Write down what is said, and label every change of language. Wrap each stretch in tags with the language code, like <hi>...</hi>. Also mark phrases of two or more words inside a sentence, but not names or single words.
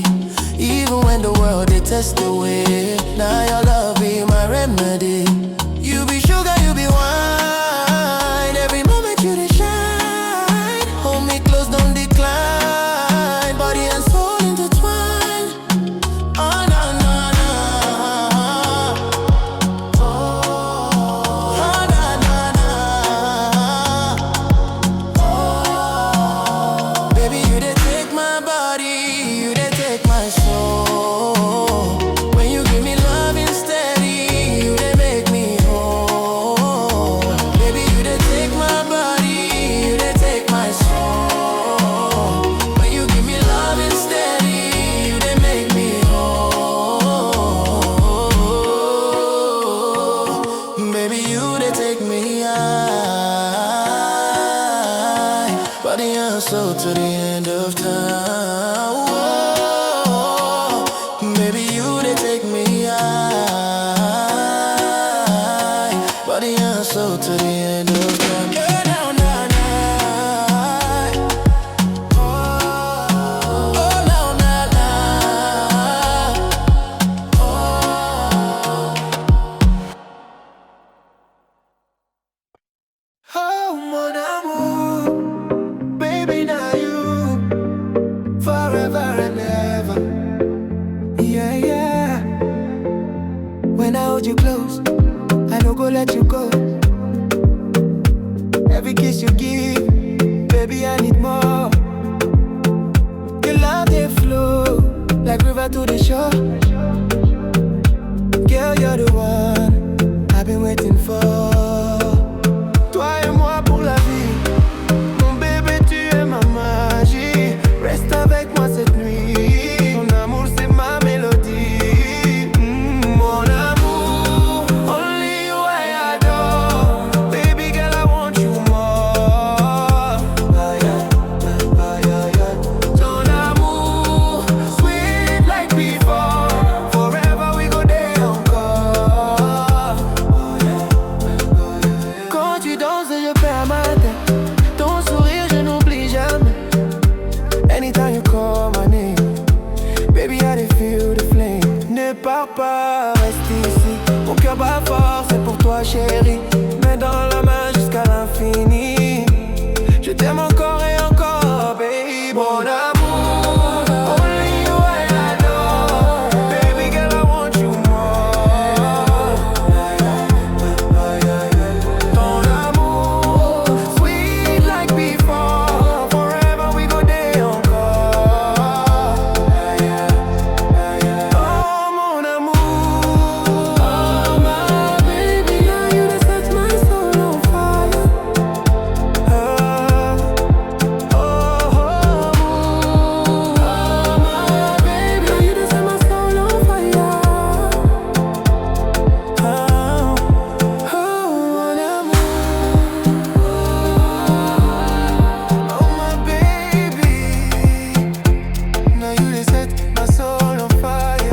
<pcm>Even when the world, they test away. Now your love be my remedy. You be sugar, you be wine. Every moment you they shine. Hold me close, don't decline. Body and soul intertwined. Oh, no, no, no. Oh, no, no, no. Oh, baby, you they take my body, you they take my soul. When you give me love steady, you they make me whole. Baby, you they take my body, you they take my soul. When you give me love steady, you they make me whole. Baby, you they take me high, body and soul to the end of time. Whoa. Baby, you they take me high, body and soul to the end of time. Yeah, now, now, now. Oh, now, now, now.</pcm> <fr>Oh. Oh, mon amour,</fr> <pcm>baby, now you, forever and ever. Yeah, yeah. When I hold you close, I don't go let you go. Every kiss you give, baby, I need more. Your love, they flow like river to the shore. Girl, you're the one I've been waiting for.</pcm> <fr>Toi et moi pour la vie. Mon bébé, tu es ma magie. Reste avec moi cette nuit. Ton amour, c'est ma mélodie. Mon amour,</fr> <pcm>only you I adore. Baby girl, I want you more.</pcm> <fr>Ton amour,</fr> <pcm>sweet like before. Forever we go there encore.</pcm> <fr>Quand tu danses, je perds ma tête. Ton sourire, je n'oublie jamais.</fr> <pcm>Anytime you call my name, baby, I dey feel the flame.</pcm> <fr>Ne pars pas, reste ici. Mon cœur bat fort, c'est pour toi, chérie. Main dans la main jusqu'à l'infini. Je t'aime encore et encore, baby. Mon amour,</fr> <pcm>only you I adore. Baby girl, I want you more.</pcm> <fr>Ton amour,</fr> <pcm>sweet like before. Forever we go there encore.</pcm> <fr>Oh, mon amour.</fr> <pcm>Oh, my baby, now you done set my soul on fire. Oh, oh, oh, my baby, now you done set my soul on fire.</pcm> <fr>Oh, mon amour.</fr> <pcm>Oh, my baby, now you done set my soul on fire.</pcm>